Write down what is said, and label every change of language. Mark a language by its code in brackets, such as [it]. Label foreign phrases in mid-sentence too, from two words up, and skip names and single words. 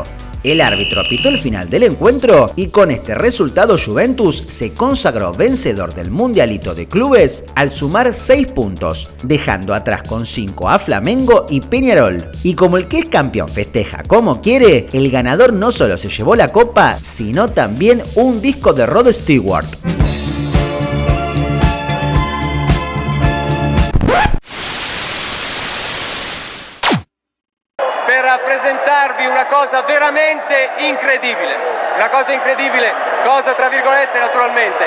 [es] El árbitro pitó el final del encuentro y con este resultado Juventus se consagró vencedor del Mundialito de Clubes al sumar 6 puntos, dejando atrás con 5 a Flamengo y Peñarol. Y como el que es campeón festeja como quiere, el ganador no solo se llevó la copa, sino también un disco de Rod Stewart. [it] Per rappresentarvi una cosa veramente incredibile, cosa tra virgolette naturalmente.